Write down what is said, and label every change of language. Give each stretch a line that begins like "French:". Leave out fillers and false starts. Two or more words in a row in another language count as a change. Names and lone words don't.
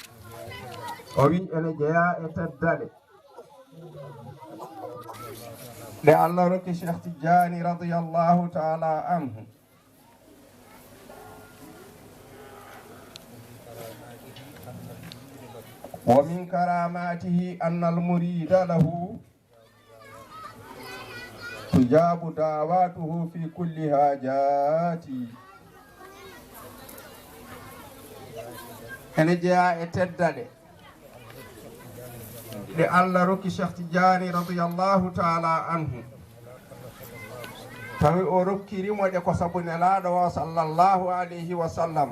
Fula: o wi ene jeeya e teddale nde Allah rokki Cheikh Tidiane
Arabic: رضي الله تعالى عنه ومن كراماته أن المريد له تجاب دعوته في كل حاجة.
Fula: ene jeeya e teddade ɗe Allah rokki Cheikh Tidiane
Arabic: رضي الله تعالى عنه
Fula: tawi o rokkirimo ɗe ko sabu nelaaɗo o
Arabic: صلى الله عليه وسلم.